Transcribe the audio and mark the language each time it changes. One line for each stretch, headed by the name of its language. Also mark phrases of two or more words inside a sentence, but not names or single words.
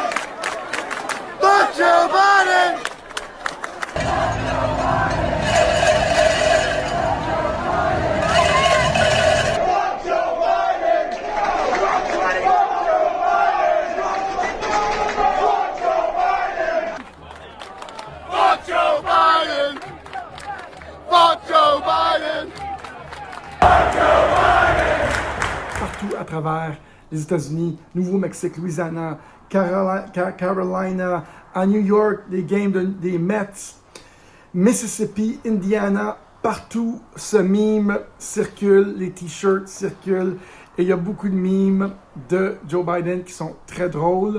English: Fuck Joe Biden! Fuck Joe Biden! Fuck Joe Biden! Fuck Joe Biden! Fuck Joe Biden! Fuck Joe Biden!
French: Partout à travers les États-Unis, Nouveau-Mexique, Louisiana, Carolina, à New York, des games des Mets, Mississippi, Indiana, partout ce meme circule, les t-shirts circulent et il y a beaucoup de memes de Joe Biden qui sont très drôles.